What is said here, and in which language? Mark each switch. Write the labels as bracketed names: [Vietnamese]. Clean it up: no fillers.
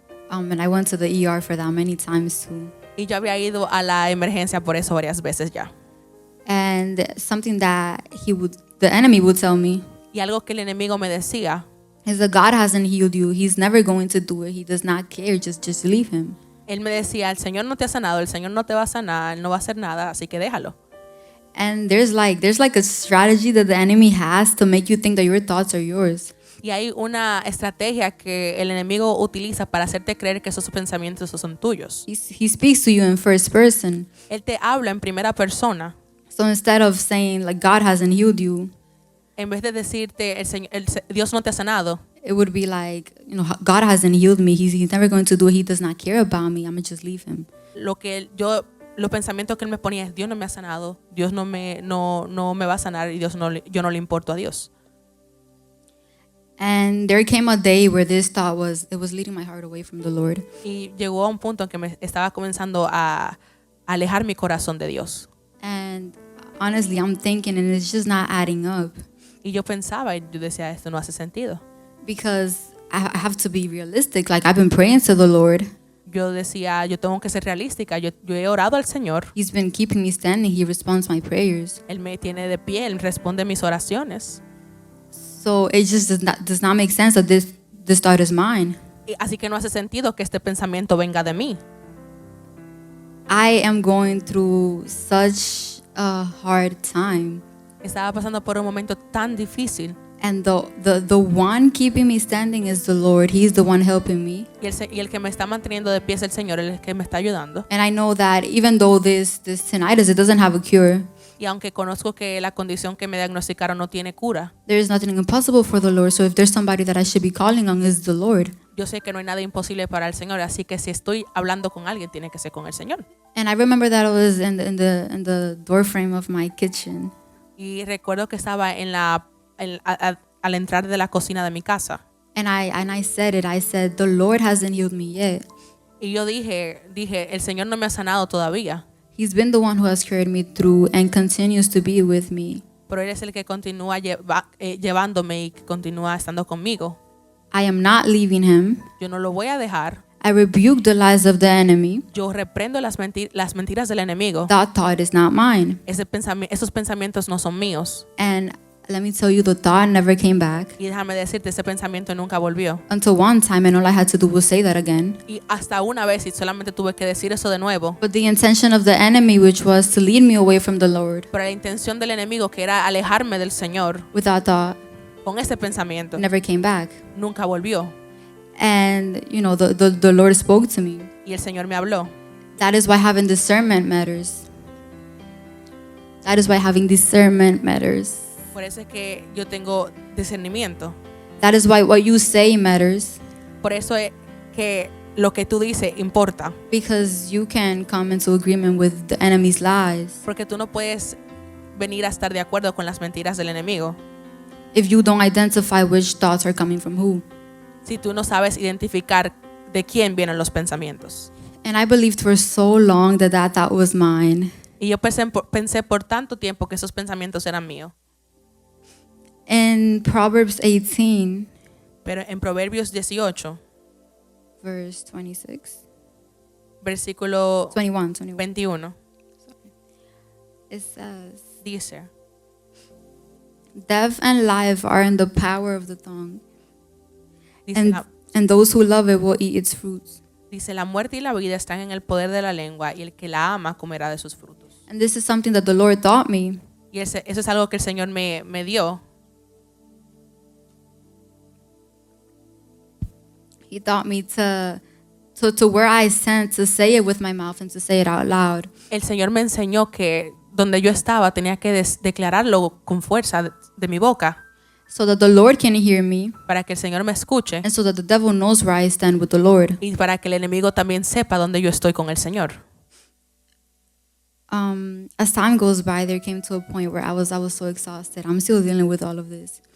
[English] And I went to the ER for that many times too. [Spanish] Y yo había ido a la emergencia por eso varias veces ya. [English] And something that the enemy would tell me [Spanish] Y algo que el enemigo me decía [English] is that God hasn't healed you. He's never going to do it. He does not care. Just leave him. [Spanish] él me decía, el Señor no te ha sanado, el Señor no te va a sanar, él no va a hacer nada, así que déjalo. [English] And there's like a strategy that the enemy has to make you think that your thoughts are yours. [Spanish] Y hay una estrategia que el enemigo utiliza para hacerte creer que esos pensamientos son tuyos. [English] He speaks to you in first person. [Spanish] Él te habla en primera persona. [English] So instead of saying like God hasn't healed you, [Spanish] En vez de decirte, Dios no te ha sanado, [English] it would be like, God hasn't healed me. He's never going to do it. He does not care about me. I'm going to just leave him. [Spanish] los pensamientos que él me ponía es, Dios no me ha sanado, Dios no me va a sanar y yo no le importo a Dios. [English] And there came a day where this thought was leading my heart away from the Lord. [Spanish] Y llegó a un punto en que me estaba comenzando a alejar mi corazón de Dios. [English] And honestly, I'm thinking, and it's just not adding up. [Spanish] Y yo pensaba, y yo decía, esto no hace sentido. [English] Because I have to be realistic. Like, I've been praying to the Lord. [Spanish] Yo decía, yo tengo que ser realística. Yo he orado al Señor. [English] He's been keeping me standing. He responds my prayers. [Spanish] Él me tiene de pie, Él responde mis oraciones. [English] So it just does not make sense that this thought is mine. [Spanish] Y así que no hace sentido que este pensamiento venga de mí. [English] I am going through such a hard time. [Spanish] Estaba pasando por un momento tan difícil. [English] And the one keeping me standing is the Lord. He's the one helping me. [Spanish] Y el que me está manteniendo de pie es el Señor, el que me está ayudando. [English] And I know that even though this tinnitus, it doesn't have a cure. [Spanish] Y aunque conozco que la condición que me diagnosticaron no tiene cura, [English] There is nothing impossible for the Lord. So if there's somebody that I should be calling on, is the Lord. [Spanish] yo sé que no hay nada imposible para el Señor, así que si estoy hablando con alguien, tiene que ser con el Señor. [English] And I remember that I was in the door frame of my kitchen. [Spanish] Y recuerdo que estaba al entrar de la cocina de mi casa. [English] And I said it. I said, the Lord hasn't healed me yet. [Spanish] Y yo dije, el Señor no me ha sanado todavía, [English] He's been the one who has carried me through and continues to be with me. [Spanish] pero Él es el que continúa llevándome y que continúa estando conmigo. [English] I am not leaving him. [Spanish] Yo no lo voy a dejar. [English] I rebuke the lies of the enemy. [Spanish] Yo reprendo las mentiras del enemigo. [English] That thought is not mine. [Spanish] Esos pensamientos no son míos. [English] And let me tell you, the thought never came back. [Spanish] Y déjame decirte, ese pensamiento nunca volvió. [English] Until one time, and all I had to do was say that again. [Spanish] Y hasta una vez, y solamente tuve que decir eso de nuevo. [English] But the intention of the enemy, which was to lead me away from the Lord, [Spanish] Pero la intención del enemigo, que era alejarme del Señor, [English] with that thought, [Spanish] con ese pensamiento, [English] never came back. [Spanish] nunca volvió. [English] And, the Lord spoke to me. [Spanish] Y el Señor me habló. [English] That is why having discernment matters. That is why having discernment matters. [Spanish] Por eso es que yo tengo discernimiento. [English] That is why what you say matters. [Spanish] Por eso es que lo que tú dices importa. [English] Because you can come into agreement with the enemy's lies. [Spanish] Porque tú no puedes venir a estar de acuerdo con las mentiras del enemigo [English] If you don't identify which thoughts are coming from who. [Spanish] si tú no sabes identificar de quién vienen los pensamientos. [English] And I believed for so long that that thought was mine. [Spanish] Y yo pensé por tanto tiempo que esos pensamientos eran míos. [English] In Proverbs 18, [Spanish] Pero en Proverbios 18, [English] verse 26, [Spanish] versículo [English] 21, [Spanish] 21, [English] it says, [Spanish] dice, [English] death and life are in the power of the tongue, [Spanish] dice, [English] and those who love it will eat its fruits. [Spanish] dice, la muerte y la vida están en el poder de la lengua y el que la ama comerá de sus frutos. [English] And this is something that the Lord taught me. [Spanish] Y eso es algo que el Señor me dio. [English] He taught me to where I sent to say it with my mouth and to say it out loud. [Spanish] El Señor me enseñó que donde yo estaba tenía que declararlo con fuerza de mi boca [English] So that the Lord can hear me, [Spanish] para que el Señor me escuche [English] and so that the devil knows where I stand with the Lord. [Spanish] y para que el enemigo también sepa dónde yo estoy con el Señor. [English] As time goes by, there came to a point where I was so exhausted. I'm still dealing with all of this.